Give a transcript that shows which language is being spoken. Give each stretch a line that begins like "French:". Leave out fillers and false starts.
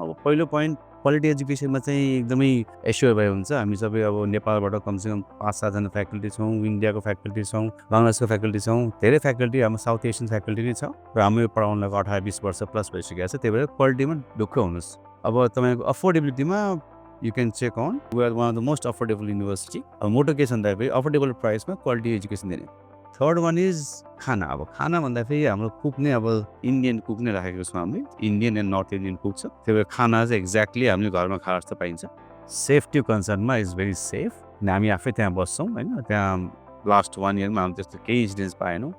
Nepali: अब पहिलो point quality एजुकेसनमा चाहिँ एकदमै एस्योर भए हुन्छ। हामी सबै अब नेपालबाट कमसेकम 5-7 जना फ्याकल्टी छौँ, इन्डियाको फ्याकल्टी छौँ, बङ्गलादेशको फ्याकल्टी छौँ, धेरै फ्याकल्टी हाम्रो साउथ एसियन फ्याकल्टी नै छ, र हाम्रो पढाउनलाई 18-20 वर्ष प्लस भइसकेको छ। त्यही भएर क्वालिटीमा ढुक्क हुनुहोस्। अब तपाईँको अफोर्डेबिलिटीमा
English: You can check on we are one of the most affordable university.
Nepali: अब मोटो के छ भन्दाखेरि अफोर्डेबल प्राइसमा क्वालिटी एजुकेसन दिने।
English: Third one is खाना।
Nepali: अब खाना भन्दाखेरि हाम्रो कुक नै अब इन्डियन कुक नै राखेको छौँ हामीले, Indian and north Indian cook छ। त्यही भएर खाना चाहिँ एक्ज्याक्टली हामीले घरमा खाएर जस्तो पाइन्छ। Safety कन्सर्नमा
English: Is very safe.
Nepali: हामी आफै त्यहाँ बस्छौँ होइन, त्यहाँ लास्ट 1 इयरमा हामी त्यस्तो केही इन्सिडेन्ट्स पाएनौँ।